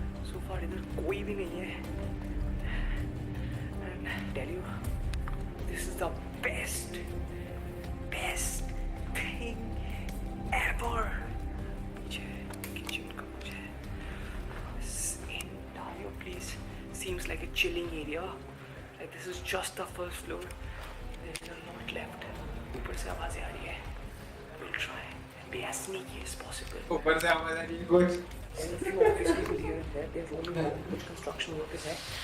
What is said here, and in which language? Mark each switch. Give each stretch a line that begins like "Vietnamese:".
English: So far
Hindi: इधर कोई भी नहीं है.
English: And I tell you, this is the best thing ever.
Hindi: Kitchen का मुझे.
English: This entire place seems like a chilling area. Like this is just the first floor. There is a lot left.
Hindi: ऊपर से आवाजें आ रही है.
English: We'll try and be as sneaky as possible.
Hindi: ऊपर से आवाज आ रही है कुछ.
English: There's a few office people here and there. There's only one which construction workers है.